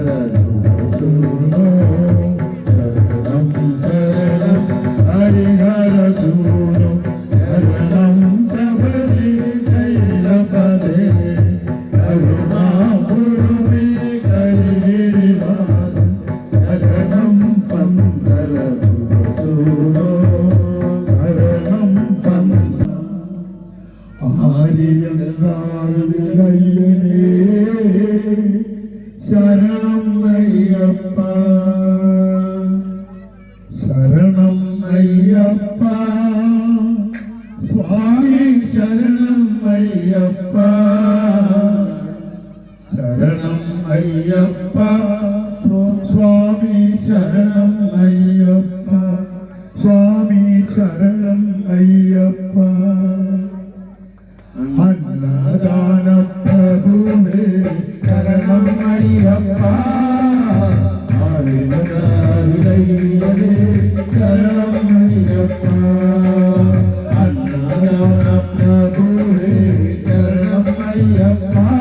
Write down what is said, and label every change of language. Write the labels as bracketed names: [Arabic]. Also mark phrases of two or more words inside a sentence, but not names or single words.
[Sanskrit] ಶೂನು ಶರಣಂ ಶರಣಂ ಹರಿಹರ ಶೂನು ಶರಣಂ ಶಬರಿ ಶೈಲಪದೇ ಕರುಣಾ ಗುರುವೆ ಹರಿಗಿರಿವಾಸ ಶರಣಂ ಕಂದರ ಶೂನು ಶರಣಂ ಕಂದ [Tamil] ஆரியல்லாருடையனே சரணம் ஐயப்பா சரணம் ஐயப்பா சுவாமி சரணம் ஐயப்பா சரணம் ஐயப்பா சுவாமி சரணம் ஐயப்பா சுவாமி சரணம் ஐயப்பா [Sanskrit] अन्नदान प्रभुवे शरणं अय्यप्पा हरिहरहृदये शरणं अय्यप्पा अन्नदान प्रभुवे शरणं अय्यप्पा